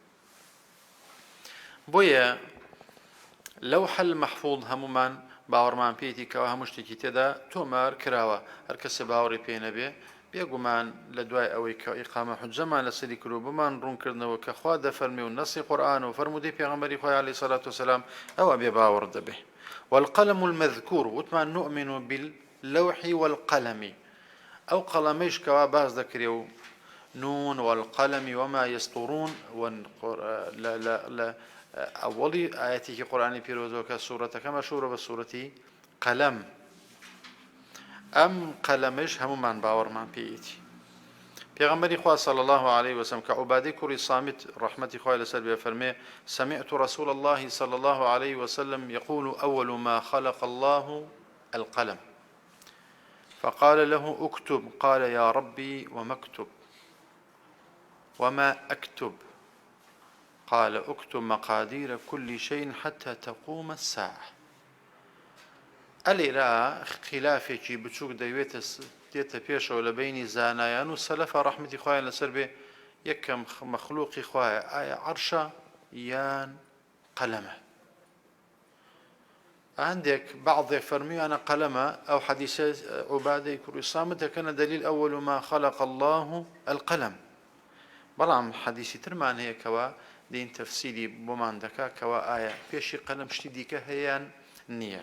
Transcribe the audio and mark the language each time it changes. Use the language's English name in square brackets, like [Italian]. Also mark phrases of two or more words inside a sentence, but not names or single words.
[Central Kurdish] بۆیە [Arabic] لەوح المەحفوظ [Central Kurdish] هەمومان باوەڕمان پێیەتی کەەوە هەموو شتێکی تێدا تۆمار کراوە، هەر کەسێ باوەڕی پێ نەبێ بێگومان لە دوای ئەوەی کە ئیقامە حوجەمان لەسەری کرد و بمان ڕوونکردنەوە کە خوا دەفەرمێ و نەسی قورئان و فەرمودەی پێغەمبەری خوا [Arabic] عەلەیهی سەڵات وسەلام [Central Kurdish] ئەوە بێ باوەڕ دەبێ. [Arabic] والقلم المذكور وتمان نؤمن باللوح والقلم، [Central Kurdish] ئەو قەڵەمەیش کەوا باز دەکرێ و [Arabic] نون والقلم وما يسطرون [Central Kurdish] لە ئەوەڵی ئاەتێکی قورئانی پیرۆزەوە کە سوورەتەکە مەشهورە بە سوورەتی قەلەم، ئەم قەلەمەش هەمومان باوەڕمان پێیەتی. پێغەمبەری خوا [Arabic] صلی الله عليه وسلم [Central Kurdish] کە عوبادەی کوڕی صامت ڕەحمەتی خوای لەسەر بێ فەرمێ [Arabic] سمعت رسول الله صلى الله عليه وسلم يقول أول ما خلق الله القلم فقال له اكتب، قال يا ربي وما اكتب؟ وما أكتب؟ قال اكتب مقادير كل شيء حتى تقوم الساعة. [Central Kurdish] ئەلێرا خلافێکی بچووک دێتە پێشەوە لە بینی زانایان و سەلەفە ڕەحمەتی خوایان لەسەر بێ، یەکەم مەخلوقی خوایە ئایا عەرشە یان قەلەمە؟ هەندێک بەعضێک فەرموویانە قەلەمە، ئەو حەدیثە عوبادەی کوڕی سامت دەکەنە دەلیل [Arabic] ئەوەل ما خەلق الله القەلەم، [Central Kurdish] بەڵام حەدیثی ترمان هەیە کەوە دین تەفسیری بۆمان دەکا کەوە ئایا پێشی قەلەم شتی دیکە هەیەیان نییە.